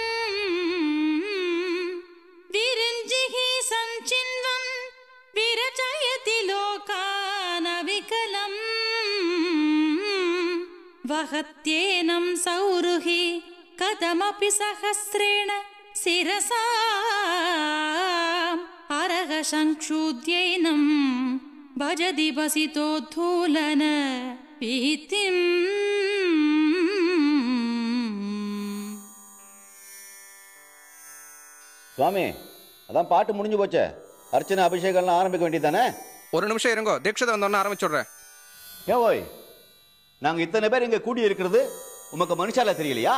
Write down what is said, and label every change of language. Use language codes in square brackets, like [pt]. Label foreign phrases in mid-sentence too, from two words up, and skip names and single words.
[sa] विरञ्जिः सञ्चिन्वन् विरचयति लोकानविकलम् वहत्येनं सौरुहि कथमपि सहस्रेण शिरसा अरह संक्षुद्यैनं भजति वसितोद्धूलन भीतिम्. [ta] சுவாமி, அதான் பாட்டு முடிஞ்சு போச்சே. அர்ச்சனை அபிஷேகம்லாம் ஆரம்பிக்க வேண்டியதானே? ஒரு நிமிஷம் இருங்கோ, தீட்சதை வந்தோன்னு ஆரம்பிச்சுடுறேன். ஏன் ஓய், நாங்கள் இத்தனை பேர் இங்கே கூடி இருக்கிறது உமக்கு மனுஷால தெரியலையா?